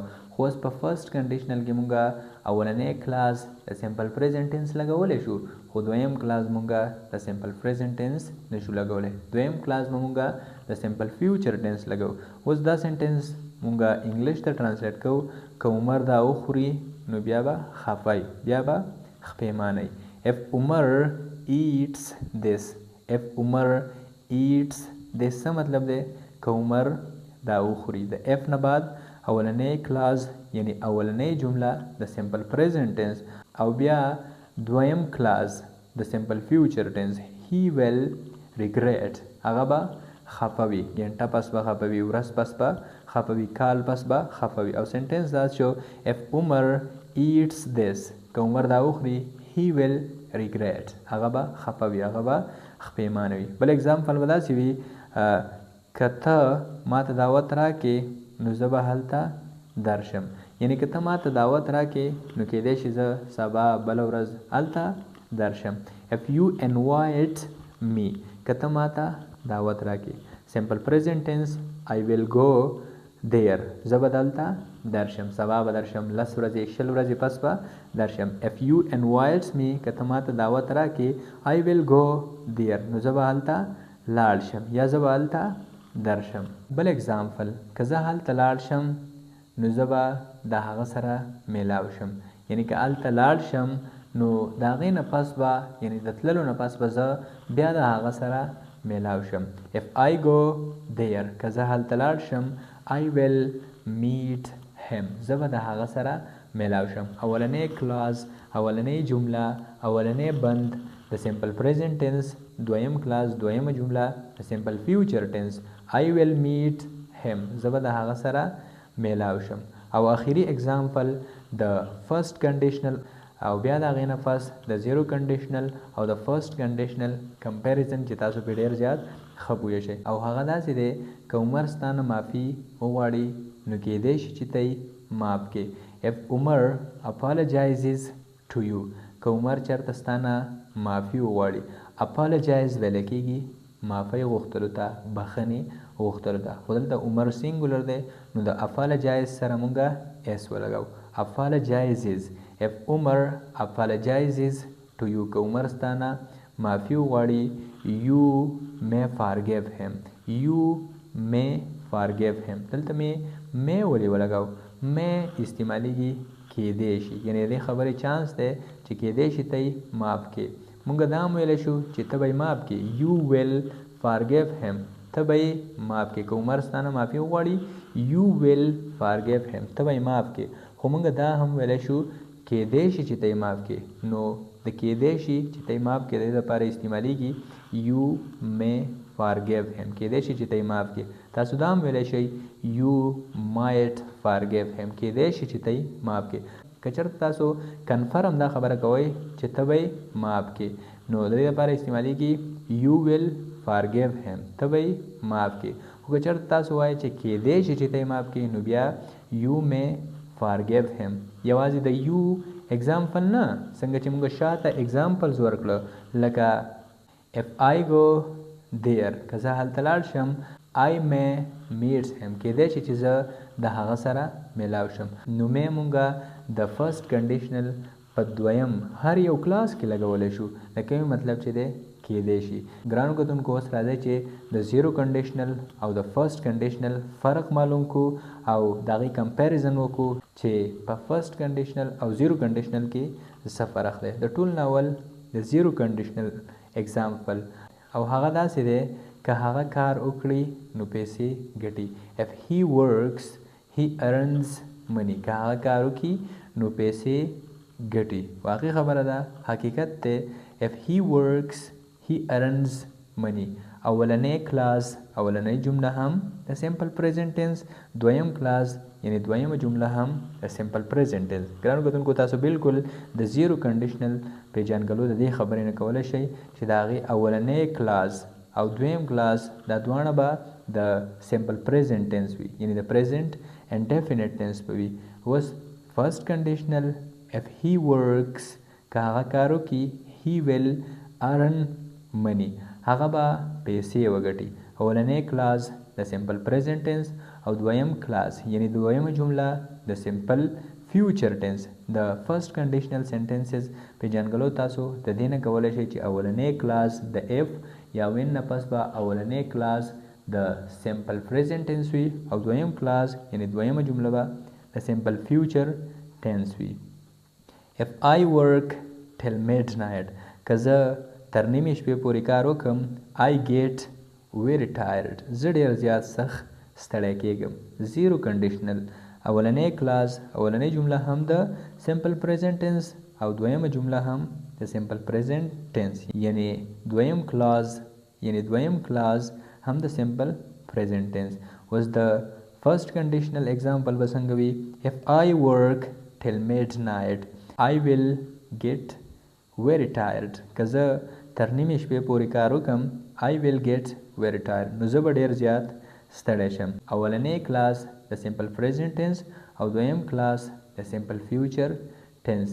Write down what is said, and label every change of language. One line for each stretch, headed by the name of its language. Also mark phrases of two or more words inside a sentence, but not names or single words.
Pashto: خو اوس په
English: first conditional
Pashto: کې موږ اولنی کلاس د
English: simple present tense
Pashto: لګولی شو خو دویم کلاس موږ د
English: simple present tense
Pashto: نشو لګولی. دویم کلاس به موږ د
English: simple future tense
Pashto: لګو. اوس دا سنټنس موږ انګلیش ته ټرانسلیټ کوو که عمر دا وخوري نو بیا به خفه، بیا به خپیمانئ.
English: if Umar eats this، if Umar eats this
Pashto: څه مطلب دی؟ که عمر دا وخوري. د اف نه بعد اولنی کلاس یعنی اولنی جمله د
English: simple present tense
Pashto: او بیا دویم کلاس د
English: simple future tense. he will regret،
Pashto: هغه به خفه وي، ګنټه پس به خفه وي، ورځ پس به خفه وي، کال پس به خفه وي. او سنټنس دا شو
English: if Umar eats this،
Pashto: که عمر دا وخوري
English: he will regret،
Pashto: هغه به خفه وي، هغه به خپیمانه وي. بل اګزامپل به داسې وي که ته ما ته دعوت راکې نو زه به هلته درشم، یعنی که ته ما ته دعوت راکې نو کیدای شي زه سبا بله ورځ هلته درشم.
English: if you invite me،
Pashto: که ته ما ته دعوت راکې.
English: simple present tense I will go there،
Pashto: زه به دلته درشم، سبا به درشم، 10 ورځې 20 ورځې پس به درشم.
English: if you invite me،
Pashto: که ته ما ته دعوت راکې
English: I will go there،
Pashto: نو زه به هلته لاړ شم یا زه به هلته درشم. بل اګزامپل که زه هلته لاړ شم نو زه به د هغه سره میلاو شم، یعنی که هلته لاړ شم نو د هغې نه پس به یعنی د تللو نه پس به زه بیا د هغه سره میلاو شم.
English: if I go there،
Pashto: که زه هلته لاړ شم
English: I will meet him،
Pashto: زه به د هغه سره میلاو شم. اولنی کلاس، اولنی جمله، اولنی بند د
English: simple present tense,
Pashto: دویم کلاس دویمه جمله د
English: simple future tense I will meet him،
Pashto: زه به د هغه سره میلاو شم. او آخري اګزامپل د
English: first conditional
Pashto: او بیا د هغې نه پس د
English: zero conditional
Pashto: او د
English: first conditional comparison
Pashto: چې تاسو پرې ډېر زیات ښه پوه شئ. او هغه داسې دی که عمر ستا نه معافي وغواړي نو کیدای شي چې ته یې معاف کړې. if Umar apologizes to you، که عمر چېرته ستا نه معافي وغواړي، اپالوجایز ویلی کېږي معافی غوښتلو ته بخښنې غوښتلو ته. خو دلته عمر سینګولر دی نو د apologize سره مونږه اس ولګو.
English: apologizes if عمر apologizes to you
Pashto: که عمر ستانه معافي وغواړي
English: you may forgive him you may forgive him.
Pashto: دلته may ولې ولګو؟ may استعمالیږي کېدی شي، یعنی دې خبرې چانس دی چې کېدی شي ته یې معاف کړې. مونږ دا هم ویلی شو چې ته به یې معاف کړې.
English: you will forgive him
Pashto: ته به یې معاف کړې. که عمر ستانه معافي وغواړي
English: you will forgive him
Pashto: ته به یې معاف کړې. خو مونږ دا هم ویلی شو کېدی شي چې ته یې معاف کړې. نو د کېدی شي چې ته یې معاف کړې د دې لپاره استعمالیږي
English: you may forgive him
Pashto: کېدی شي چې ته یې معاف کړې. تاسو دا هم ویلی شئ
English: you might forgive him
Pashto: کېدی شي چې ته یې معاف کړې. که چېرته تاسو کنفرم دا خبره کوئ چې ته به یې معاف کړې نو د دې لپاره استعمالیږي
English: you will forgive him
Pashto: ته به یې معاف کړې. خو که چېرته تاسو وایئ چې کېدی شي چې ته یې معاف کړې نو بیا
English: you may forgive him.
Pashto: یوازې د you اگزامپل نه، څنګه چې موږ شاته اگزامپلز ورکړه لکه
English: if I go there
Pashto: که زه هلته لاړ شم
English: I may meet him
Pashto: کېدی شي چې زه د هغه سره میلاو شم. نو مې مونږه د
English: first conditional
Pashto: په دویم هر یو کلاس کې لګولی شو. د کومې مطلب چې دی کېدی شي. ګرانو کتونکو اوس راځئ چې د
English: zero conditional
Pashto: او د
English: first conditional
Pashto: فرق معلوم کو او د هغې کمپیریزن وکړو چې په
English: first conditional
Pashto: او
English: zero conditional
Pashto: کې څه فرق دی. د ټول ناول د
English: zero conditional example
Pashto: او هغه داسې دی که هغه کار وکړي نو پیسې ګټي.
English: if he works he earns money
Pashto: که هغه کار وکړي نو پیسې ګټي. واقعي خبره ده، حقیقت دی.
English: if he works he earns money.
Pashto: اولنی کلاس اولنی جمله هم د
English: simple present tense,
Pashto: دویم کلاس یعنی دویمه جمله هم د
English: simple present tense.
Pashto: ګرانو کتونکو تاسو بالکل د
English: zero conditional
Pashto: پیژانګلو د دې خبرې نه کولی شئ چې د هغې اولنی کلاس او دویم کلاس دا دواړه به د
English: simple present tense
Pashto: وي، یعنی د
English: present and definite tense
Pashto: به وي. اوس
English: first conditional if he works
Pashto: که هغه کار وکړي
English: he will earn money
Pashto: هغه به پیسې وګټي. اولنی کلاس د
English: simple present tense
Pashto: او دویم کلاس یعنی دویمه جمله د
English: simple future tense.
Pashto: د
English: first conditional sentences
Pashto: پیژانګلو تاسو د دې نه کولی شئ چې اولنی کلاس د if یا وین نه پس به اولنی کلاس د
English: simple present tense
Pashto: وي او دویم کلاس یعنی دویمه جمله به د
English: simple future tense
Pashto: وي.
English: if I work till midnight
Pashto: که زه تر نیمې شپې پورې کار وکړم
English: I get very tired
Pashto: زه ډېر زیات سخت ستړی کېږم.
English: zero conditional
Pashto: اولنی کلاس اولنی جمله هم د
English: simple present tense
Pashto: او دویمه جمله هم د
English: simple present tense
Pashto: یعنی دویم کلاس هم د
English: simple present tense.
Pashto: اوس د
English: first conditional example
Pashto: به څنګه وي؟
English: if I work till midnight I will get very tired
Pashto: که زه تر نیمې شپې پورې کار وکړم
English: I will get very tired
Pashto: نو زه به ډېر زیات ستړی شم. اولنی کلاس د
English: simple present tense
Pashto: او دویم کلاس د
English: simple future tense.